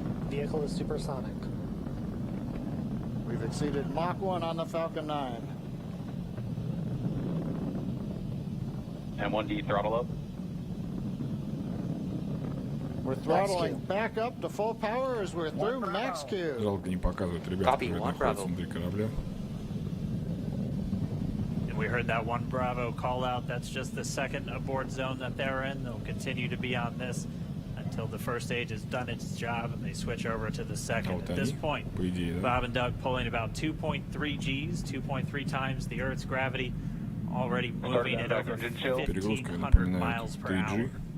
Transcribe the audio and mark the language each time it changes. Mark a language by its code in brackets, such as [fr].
[en] Vehicle is supersonic. We've exceeded Mach 1 on the Falcon 9. M1D throttle up. We're throttling back up to full power as we're through max Q. [ru] Жалко не показывают ребята, которые находятся внутри корабля. [en] And we heard that 1 Bravo call out. That's just the second abort zone that they're in. They'll continue to be on this until the first stage has done its job and they switch over to the second. At this point, Bob and Doug pulling about 2.3 Gs, 2.3 times the Earth's gravity, already moving at over 1,500 miles per hour.